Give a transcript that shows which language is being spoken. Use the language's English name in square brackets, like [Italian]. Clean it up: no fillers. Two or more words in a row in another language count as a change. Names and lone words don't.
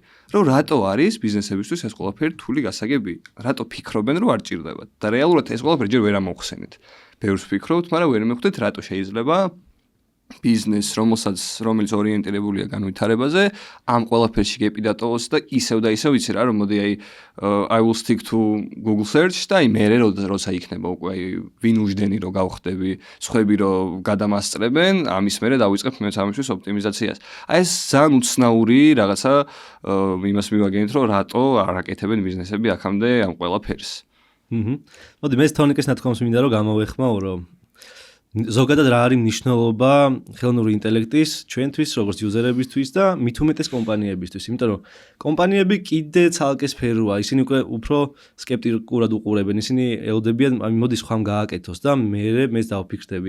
[Georgian] რომ რატო არის ბიზნესებისთვის ეს ყველაფერი რთული გასაგები? რატო ფიქრობენ, რომ არ ჭირდებათ? და რეალურად ეს ყველაფერი ჯერ ვერ ამოვხსენეთ. ბევრს ფიქრობთ, მაგრამ ვერ მიხვდეთ, რატო შეიძლება ბიზნეს, რომელიც ორიენტირებულია განვითარებაზე, ამ ყველაფერში გეპიდატოვოს და ისევ ვიცი რა, რომ მოდი აი [English] I will stick to Google search [Georgian] და აი მე როცა იქნება უკვე აი ვინ უждენი რომ გავხდები, სხვები რომ გადამასწრებენ, ამის მერე დავიწყებ მეც ამისთვის ოპტიმიზაციას. აი ეს ძალიან უცნაური რაღაცა იმას მივაგენით, რომ რატო არ აკეთებენ ბიზნესები აქამდე ამ ყველაფერს. მოდი მე თონიკეს ნათქვამს მინდა რომ გამოვეხმაო, რომ ზოგადად რა არის მნიშვნელობა ხელოვნური ინტელექტის ჩვენთვის, როგორც იუზერებისთვის და მით უმეტეს კომპანიებისთვის, იმიტომ რომ კომპანიები კიდე ცალკე სფეროა, ისინი უკვე უფრო სკეპტიკურად უყურებენ, ისინი ელოდებიან, მოდი სხვამ გააკეთოს და მეც დავფიქრდები.